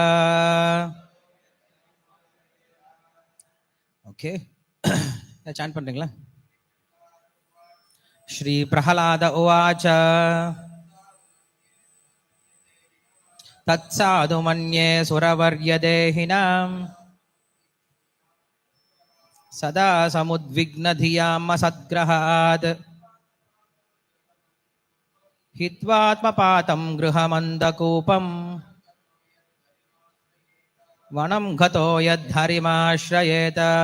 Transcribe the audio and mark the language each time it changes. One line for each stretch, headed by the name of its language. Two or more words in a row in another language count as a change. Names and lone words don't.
Tamil: ओके சாண்ட் பண்றீங்களா?
Sanskrit: श्री प्रह्लाद उवाच तत्साधु मन्ये सुरवर्य देहिनाम् सदा समुद्विग्नधियामसद्ग्रहात् हित्वात्मपातं गृहमन्दकूपं वनं गतो यद्धरिमाश्रयेत.